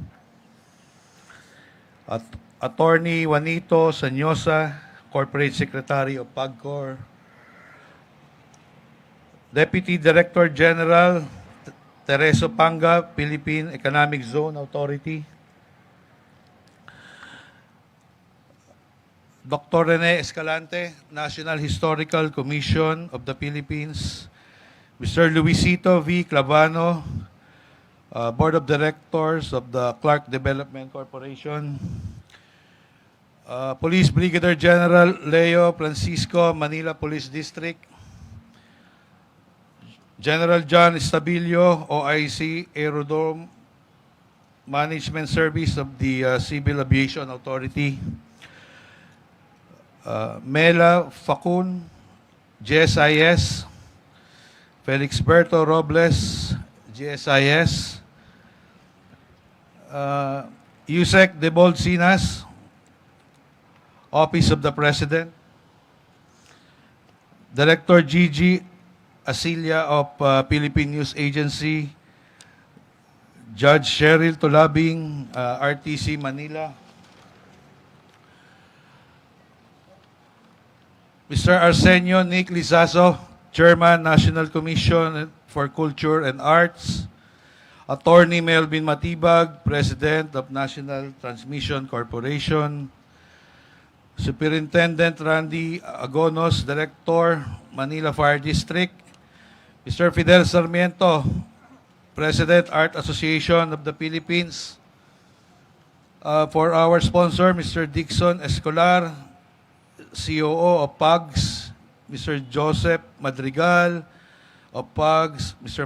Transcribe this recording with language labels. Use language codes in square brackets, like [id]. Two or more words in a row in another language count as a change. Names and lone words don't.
[en] Attorney Juanito Sanyosa, Corporate Secretary of PAGCOR, Deputy Director General Tereso Panga, Philippine Economic Zone Authority, Dr. Rene Escalante, National Historical Commission of the Philippines, Mr. Luisito V. Clavano, Board of Directors of the Clark Development Corporation, Police Brigadier General Leo Francisco, Manila Police District, General John Estabilio, OIC, Aerodrome Management Service of the Civil Aviation Authority, Mela Facun, GSIS, Felix Berto Robles, GSIS, Yusek de Bolsinas, Office of the President, Director Gigi Asilia of Philippine News Agency, Judge Cheryl Tulabing, RTC Manila, Mr. Arsenio Nick Lizazo, Chairman, National Commission for Culture and Arts, Attorney Melvin Matibag, President of National Transmission Corporation, Superintendent Randy Agonos, Director, Manila Fire District, Mr. Fidel Sarmiento, President, Art Association of the Philippines. For our sponsor, Mr. Dixon Escolar, COO of PAGS, Mr. Joseph Madrigal of PAGS, Mr.